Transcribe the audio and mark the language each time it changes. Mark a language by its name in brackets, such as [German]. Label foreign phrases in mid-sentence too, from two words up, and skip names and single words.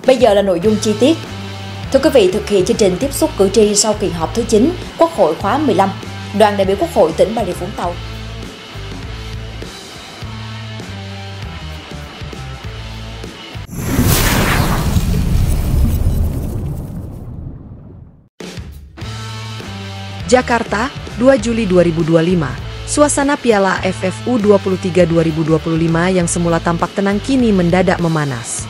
[Vietnamese] Bây giờ là nội dung chi tiết. Thưa quý vị, thực hiện chương trình tiếp xúc cử tri sau kỳ họp thứ 9 Quốc hội khóa 15, đoàn đại biểu Quốc hội tỉnh Bà Rịa Vũng Tàu [Indonesian] Jakarta, 2 Juli 2025. Suasana Piala AFF U23 2025 yang semula tampak tenang kini mendadak memanas.